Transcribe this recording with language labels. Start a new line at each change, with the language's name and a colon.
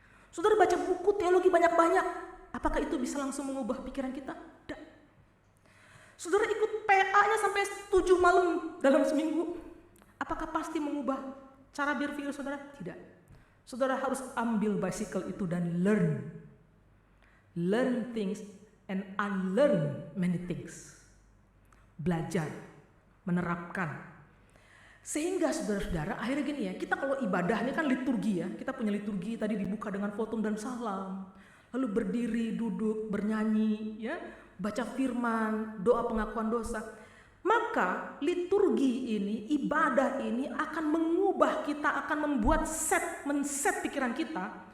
Indonesian: Saudara baca buku teologi banyak-banyak, apakah itu bisa langsung mengubah pikiran kita? Tidak. Saudara ikut PA-nya sampai 7 malam dalam seminggu. Apakah pasti mengubah cara berpikir saudara? Tidak. Saudara harus ambil bicycle itu dan learn.
English: Learn things and unlearn many things.
Indonesian: Belajar, menerapkan. Sehingga saudara-saudara akhirnya gini ya, kita kalau ibadah ini kan liturgi ya. Kita punya liturgi tadi dibuka dengan khotbah dan salam. Lalu berdiri, duduk, bernyanyi, ya, baca firman, doa pengakuan dosa. Maka liturgi ini, ibadah ini akan mengubah kita, akan membuat men-set pikiran kita.